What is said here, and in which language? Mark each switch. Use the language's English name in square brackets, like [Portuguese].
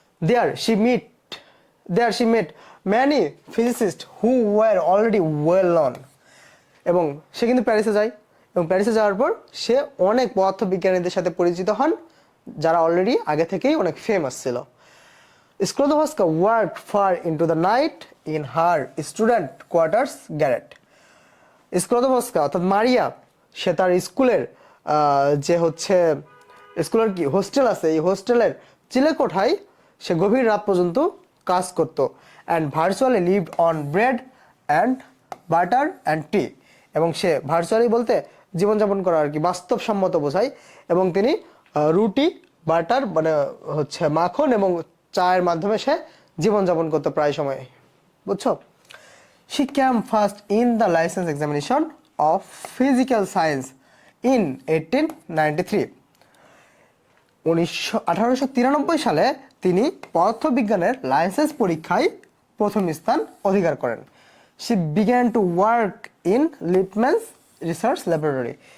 [English] There she met there she met many physicists who were already well known. [Bangla] এবং সে কিন্তু প্যারিসে যায়, এবং প্যারিসে যাওয়ার পর সে অনেক পদার্থবিজ্ঞানীদের সাথে পরিচিত হন যারা অলরেডি আগে থেকেই অনেক ফেমাস ছিল। [English] Sklodowska worked far into the night in her student quarters garret. [Bangla] স্ক্লোদোভস্কা অর্থাৎ মারিয়া, সে তার স্কুলের যে হচ্ছে স্কুলের কি হোস্টেল আছে, এই হোস্টেলের চিলেকোঠায় সে গভীর রাত পর্যন্ত কাজ করতো। [English] And virtually lived on bread and butter and tea. [Bangla] এবং সে ভার্চুয়ালি বলতে জীবনযাপন করা আর কি, বাস্তবসম্মত বোঝায়। এবং তিনি রুটি, বাটার মানে হচ্ছে মাখন এবং চায়ের মাধ্যমে সে জীবনযাপন করতো প্রায় সময়, বুঝছো? [English] She came first in the license examination of physical science in 1893. [Bangla] 1893 সালে তিনি পদার্থবিজ্ঞানের লাইসেন্স পরীক্ষায় প্রথম স্থান অধিকার করেন। [English] She began to work in Lippmann's research laboratory.